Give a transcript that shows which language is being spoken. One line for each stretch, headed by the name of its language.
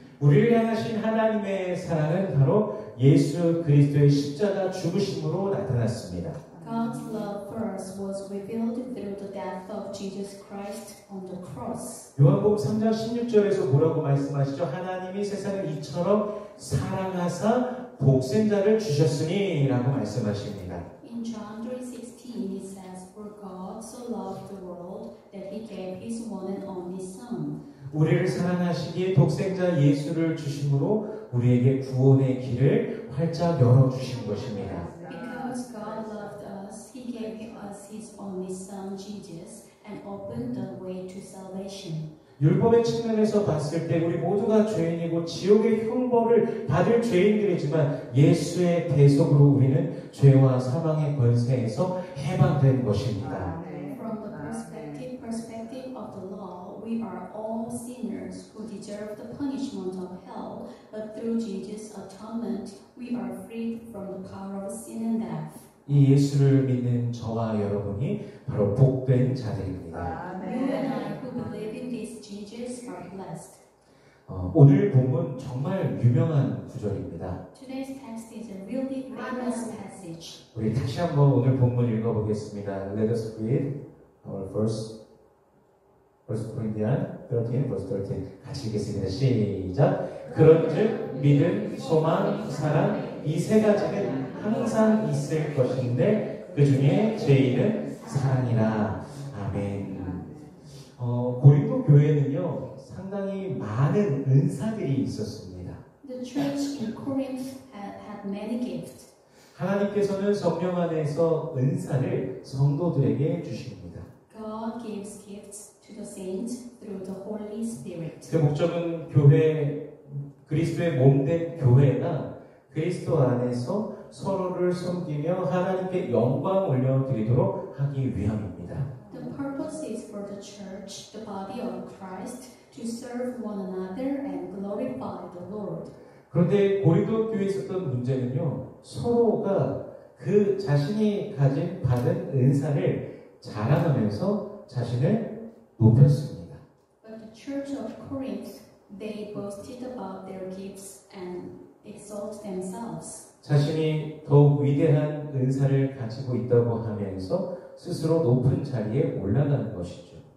Korean: 우리를 향하신 하나님의 사랑은 바로 예수 그리스도의 십자가 죽으심으로 나타났습니다.
English: God's love for us was revealed through the death of Jesus Christ on the cross.
Korean: 요한복음 3장 16절에서 뭐라고 말씀하시죠? 하나님이 세상을 이처럼 사랑하사 독생자를 주셨으니 라고 말씀하십니다.
English: In John 3:16 it says, For God so loved the world that he gave his one and only Son.
Korean: 우리를 사랑하시기에 독생자 예수를 주심으로 우리에게 구원의 길을 활짝 열어주신 것입니다.
English: Because God loved us, he gave us his only Son Jesus and opened the way to salvation.
Korean: 율법의 측면에서 봤을 때 우리 모두가 죄인이고 지옥의 형벌을 받을 죄인들이지만 예수의 대속으로 우리는 죄와 사망의 권세에서 해방된 것입니다.
English: From the perspective of the law, we are all sinners who deserve the punishment of hell, but through Jesus' atonement, we are freed from the power of sin and death.
Korean: 이 예수를 믿는 저와 여러분이 바로 복된 자들입니다.
English: You and I who believe in this Jesus are blessed.
Korean: 오늘 본문 정말 유명한 구절입니다.
English: Today's text is a really famous passage.
Korean: 우리 다시 한번 오늘 본문 읽어보겠습니다.
English: Let us read our first Corinthians 13, verse 13.
Korean: 같이 읽겠습니다. 시작. 그런즉 믿음, 소망, 사랑 이 세 가지는 항상 있을 것인데 그 중에 제일은 사랑이라. 아멘. 고린도 교회는요 상당히 많은 은사들이 있었습니다.
English: The church in Corinth had many gifts.
Korean: 하나님께서는 성령 안에서 은사를 성도들에게 주십니다.
English: God gives gifts to the saints through the Holy Spirit.
Korean: 그 목적은 그리스도의 몸된 교회가 그리스도 안에서 서로를 섬기며 하나님께 영광 올려드리도록 하기 위함입니다.
English: The purpose is for the church, the body of Christ, to serve one another and glorify the Lord.
Korean: 그런데 고린도 교회에 있었던 문제는요, 서로가 그 자신이 받은 은사를 자랑하면서 자신을 높였습니다.
English: But the church of Corinth, they boasted about their gifts and exalt themselves.
Korean: 자신이 더욱 위대한 은사를 가지고 있다고 하면서 스스로 높은 자리에 올라가는 것이죠.